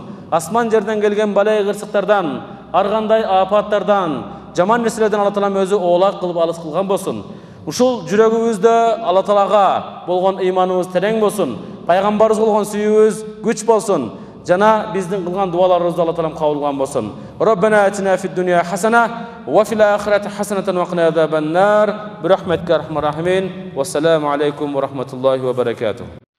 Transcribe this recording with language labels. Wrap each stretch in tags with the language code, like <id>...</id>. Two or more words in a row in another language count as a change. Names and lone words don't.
<ky>Асман жерден келген балай кырсыктардан, ар кандай апаттардан, жаман нерселерден Алла Таалам өзү оолак кылып алыс кылган болсун. Ушул жүрөгүбүздө Алла Таалага болгон ыйманыбыз терең болсун. Пайгамбарыбызга болгон сүйүүбүз күч болсун. Жана биздин кылган дуаларыбызды Алла Таалам кабыл кылган болсун.</ky> <ar>ربنا آتنا في الدنيا حسنة وفي الآخرة حسنة وقنا عذاب النار. برحمتك يا أرحم الراحمين. والسلام عليكم ورحمة الله وبركاته.</ar>